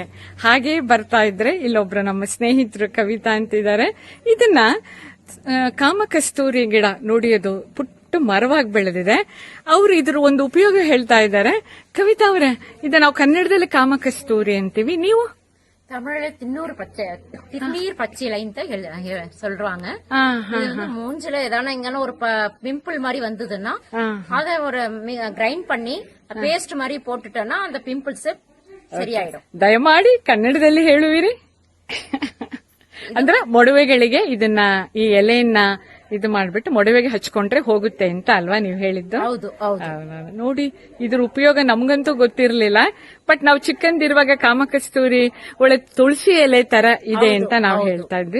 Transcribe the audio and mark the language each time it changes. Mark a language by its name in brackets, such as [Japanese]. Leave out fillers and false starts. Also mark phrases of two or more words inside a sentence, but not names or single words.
[Kannada] ಹಾಗೇ ಬರ್ತಾ ಇದ್ರೆ ಇಲ್ಲೊಬ್ರು ನಮ್ಮ ಸ್ನೇಹಿತರು ಕವಿತಾ ಅಂತಿದ್ದಾರೆ. ಇದನ್ನ ಕಾಮಕಸ್ತೂರಿ ಗಿಡ ನೋಡಿ, ಅದು ಪುಟ್ಟ ಮರವಾಗಿ ಬೆಳೆದಿದೆ. ಅವರು ಇದ್ರ ಒಂದು ಉಪಯೋಗ ಹೇಳ್ತಾ ಇದ್ದಾರೆ. ಕವಿತಾ ಅವರೇ, ಇದ ನಾವು ಕನ್ನಡದಲ್ಲಿ ಕಾಮಕಸ್ತೂರಿ ಅಂತೀವಿ, ನೀವು [Tamil] தமிழ்ல திருநீர் பச்சை இலைன்னு சொல்றாங்க. இது வந்து மூஞ்சில ஏதான எங்கன்னா ஒரு பிம்பிள் மாதிரி வந்ததுன்னா அதை ஒரு கிரைண்ட் பண்ணி பேஸ்ட் மாதிரி போட்டுட்டோம்னா அந்த பிம்பிள்ஸ் ಸರಿಯಾಯಿடும். [Kannada] ದಯಮಾಡಿ ಕನ್ನಡದಲ್ಲಿ ಹೇಳುವಿರಿ. ಅಂದ್ರೆ ಮೊಡವೆಗಳಿಗೆ ಇದನ್ನ, ಈ ಎಲೆಯನ್ನ ಇದು ಮಾಡ್ಬಿಟ್ಟು ಮೊಡವೆಗೆ ಹಚ್ಕೊಂಡ್ರೆ ಹೋಗುತ್ತೆ ಅಂತ ಅಲ್ವಾ ನೀವು ಹೇಳಿದ್ದು? ಹೌದು. ನೋಡಿ, ಇದ್ರ ಉಪಯೋಗ ನಮ್ಗಂತೂ ಗೊತ್ತಿರ್ಲಿಲ್ಲ. ಬಟ್ ನಾವು ಚಿಕ್ಕಂದಿರುವಾಗ ಕಾಮಕಸ್ತೂರಿ ಒಳ್ಳೆ ತುಳಸಿ ಎಲೆ ತರ ಇದೆ ಅಂತ ನಾವು ಹೇಳ್ತಾ ಇದ್ವಿ.